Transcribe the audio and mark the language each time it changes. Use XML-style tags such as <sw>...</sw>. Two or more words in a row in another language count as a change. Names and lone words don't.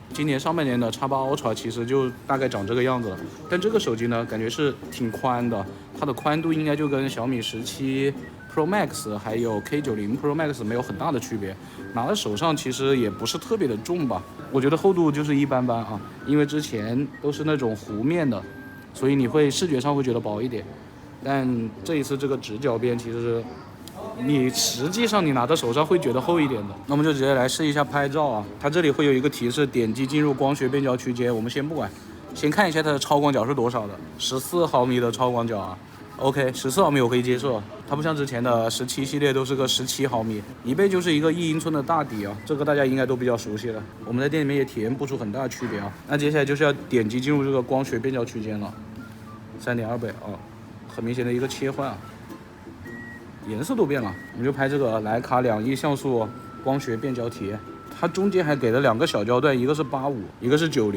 <zh>今年上半年的 X8 Ultra 其實就大概長這個樣子了，但這個手機呢，感覺是挺寬的，它的寬度應該就跟小米17 Pro Max 還有 K90 Pro Max 沒有很大的區別，拿在手上其實也不是特別的重吧，我覺得厚度就是一般般啊，因為之前都是那種弧面的，所以你會視覺上會覺得薄一點，但這一次這個直角邊其實是你實際上你拿在手上會覺得厚一點的。那我們就直接來試一下拍照啊，它這裡會有一個提示，點擊進入光學變焦區間，我們先不管，先看一下它的超廣角是多少的，14毫米的超廣角啊。OK， 14毫米我可以接受，它不像之前的17系列都是個17毫米，一倍就是一個1英寸的大底啊，這個大家應該都比較熟悉了。我們在店裡面也體驗不出很大的區別啊。那接下來就是要點擊進入這個光學變焦區間了，3.2倍啊，很明顯的一個切換啊。顏色都變了，我們就拍這個徠卡2億像素光學變焦貼，它中間還給了兩個小焦段，一個是85，一個是90。</zh>